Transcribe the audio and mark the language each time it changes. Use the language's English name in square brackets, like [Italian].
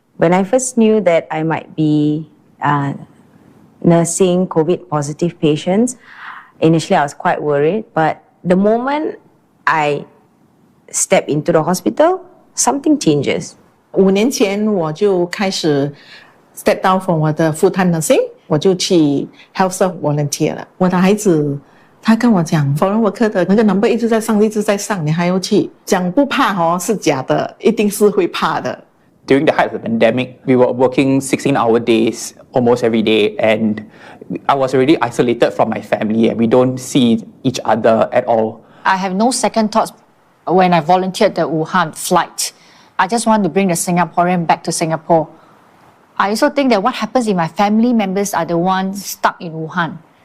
[English] When I first knew that I might be nursing COVID positive patients, initially I was quite worried, but the moment I stepped into the hospital, something changes. [Chinese] 5年前我就开始 [English] step down from [Chinese] 我的 [English] full time nursing， [Chinese] 我就去 health serve volunteer 了。我的孩子他跟我讲 [English] foreign worker [Chinese] 的那个 number 一直在上，你还要去讲不怕哦，是假的，一定是会怕的。 [English] During the height of the pandemic, we were working 16-hour days almost every day, and I was already isolated from my family, and we don't see each other at all. I have no second thoughts when I volunteered the Wuhan flight. I just want to bring the Singaporean back to Singapore. I also think that what happens if my family members are the ones stuck in Wuhan?